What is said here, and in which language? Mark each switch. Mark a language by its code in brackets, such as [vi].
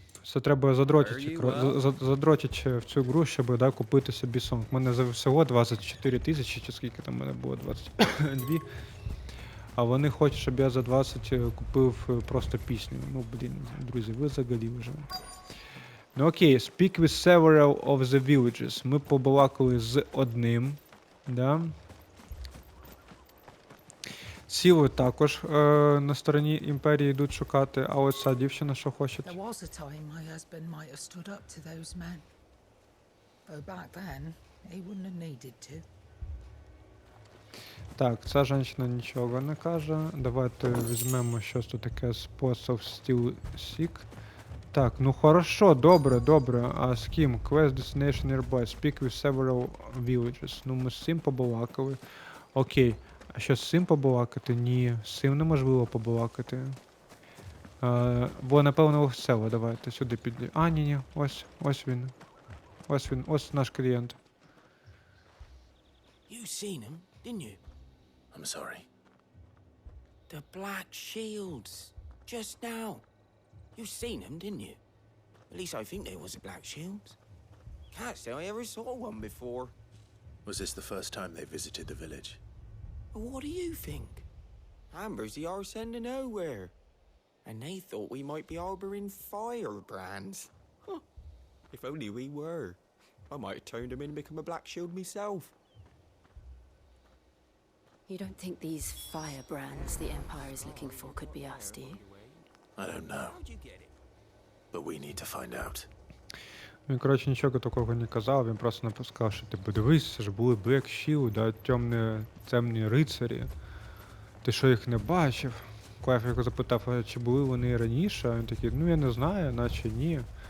[uk] Це треба задротити в цю гру, щоб, да, купити собі сонг. У мене всього 24 тисячі, чи скільки там в мене було, 22. А вони хочуть, щоб я за 20 купив просто пісню. Ну, блін, друзі, ви взагалі вже. Ну окей, [en] speak with several of the villages. [uk] Ми побалакали з одним, да. Сіли також на стороні імперії йдуть шукати, а ось ця дівчина що хоче? [en] There was a time my husband might have stood up to those men. Though back then, he wouldn't have needed to. [uk] Так, ця жінка нічого не каже. Давайте візьмемо щось тут таке Spots of Steel Seek. Так, ну хорошо, добре. А з ким? [en] Quest Destination Nearby. Speak with several villages. [uk] Ну ми з цим побалакали. Окей. А що з цим побалакати? Ні, з цим неможливо побалакати. Бо, напевно, ось це, давайте сюди підійдемо. А, ні, ось він. Ось наш клієнт. [en] You seen him, didn't you? I'm sorry. The black shields. Just now. You seen them, didn't you? At least I think they was the black shields. Can't say I ever saw one before. Was this the first time they visited the village? What do you think? Amber's the arse end of nowhere. And they thought we might be harboring firebrands. Huh. If only we were. I might have turned him in and become a black shield myself. You don't think these firebrands the Empire is looking for could be us, do you? I don't know. But we need to find out. [uk] Він, коротше, нічого такого не казав, він просто напускав, що типу, дивись, це ж були Black Shield, да, темні рицарі. Ти що, їх не бачив? Клайв його запитав, чи були вони раніше, а він такий, ну я не знаю, наче ні.